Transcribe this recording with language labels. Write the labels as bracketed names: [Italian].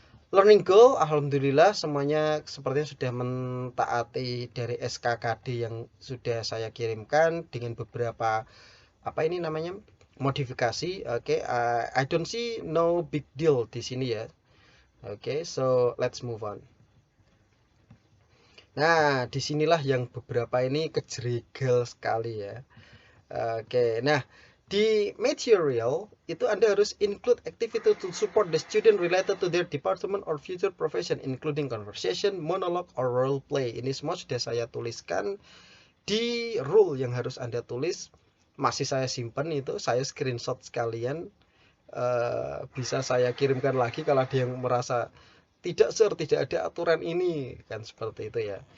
[Indonesian] Learning goal, alhamdulillah semuanya sepertinya sudah mentaati dari SKKD yang sudah saya kirimkan dengan beberapa apa ini namanya modifikasi. [English] Oke, I don't see no big deal [Indonesian] di sini ya. [English] Oke, so let's move on. [Indonesian] Nah, disinilah yang beberapa ini kejerigal sekali ya. Oke, nah di material itu Anda harus [English] include activity to support the student related to their department or future profession, including conversation, monologue, or role play. [Indonesian] Ini semua sudah saya tuliskan di rule yang harus Anda tulis. Masih saya simpan itu, saya screenshot sekalian. Bisa saya kirimkan lagi kalau ada yang merasa tidak sir, tidak ada aturan ini kan, seperti itu ya.